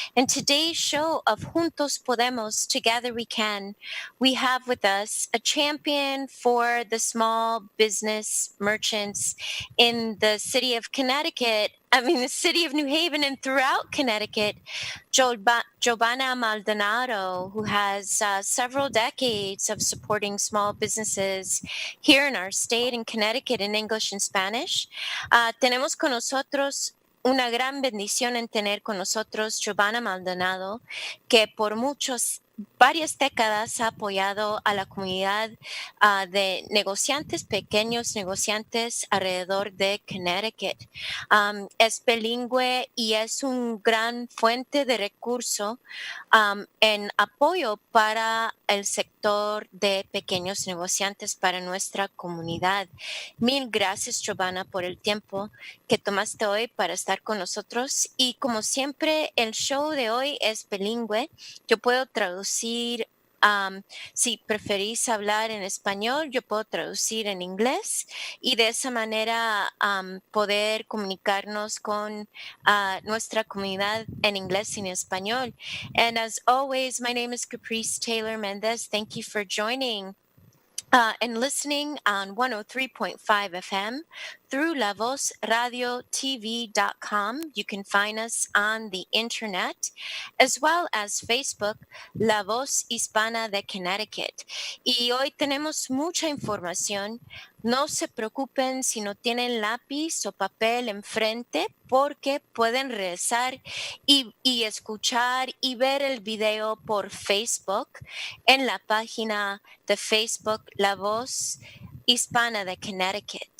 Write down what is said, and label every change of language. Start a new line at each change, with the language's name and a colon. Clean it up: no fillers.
English: In today's show of Juntos Podemos, Together We Can, we have with us a champion for the small business merchants in the city of the city of New Haven and throughout Connecticut, Jobana Maldonado, who has several decades of supporting small businesses here in our state, in Connecticut, in English and Spanish.
Spanish: Tenemos con nosotros una gran bendición en tener con nosotros Jobana Maldonado, que por varias décadas ha apoyado a la comunidad de pequeños negociantes alrededor de Connecticut. Es bilingüe y es un gran fuente de recurso en apoyo para el sector de pequeños negociantes para nuestra comunidad. Mil gracias, Jobana, por el tiempo que tomaste hoy para estar con nosotros. Y como siempre, el show de hoy es bilingüe. Yo puedo traducir, si preferís hablar en español, yo puedo traducir en inglés y de esa manera poder comunicarnos con nuestra comunidad en inglés y en español.
English: And as always, my name is Caprice Taylor Mendez. Thank you for joining and listening on 103.5 FM through lavosradiotv.com. You can find us on the internet as well as Facebook, La Voz Hispana de Connecticut.
Spanish: Y hoy tenemos mucha información. No se preocupen si no tienen lápiz o papel enfrente porque pueden regresar y escuchar y ver el video por Facebook en la página de Facebook La Voz Hispana de Connecticut.